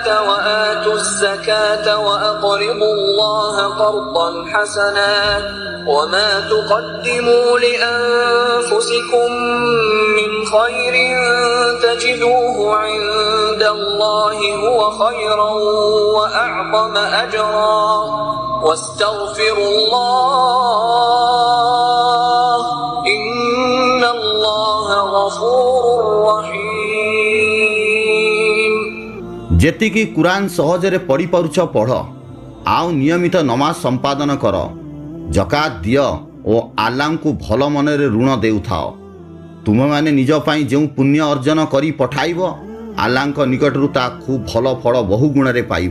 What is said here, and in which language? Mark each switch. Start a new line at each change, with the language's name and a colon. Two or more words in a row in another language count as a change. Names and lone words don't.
Arabic: وآتوا الزكاة وأقرضوا الله قرضا حسنا وما تقدموا لأنفسكم من خير تجدوه عند الله هو خيرا وأعظم أجرا واستغفروا الله إن الله غفور رحيم।
Odia: ଯେତିକି କୁରାନ ସହଜରେ ପଢ଼ିପାରୁଛ ପଢ଼, ଆଉ ନିୟମିତ ନମାଜ ସମ୍ପାଦନ କର, ଜକାତ ଦିଅ ଓ ଆଲ୍ଲାହଙ୍କୁ ଭଲ ମନରେ ଋଣ ଦେଉଥାଅ। ତୁମେମାନେ ନିଜ ପାଇଁ ଯେଉଁ ପୁଣ୍ୟ ଅର୍ଜନ କରି ପଠାଇବ ଆଲ୍ଲାହଙ୍କ ନିକଟରୁ ତାହା ଖୁବ୍ ଭଲ ଫଳ ବହୁ ଗୁଣରେ ପାଇବ।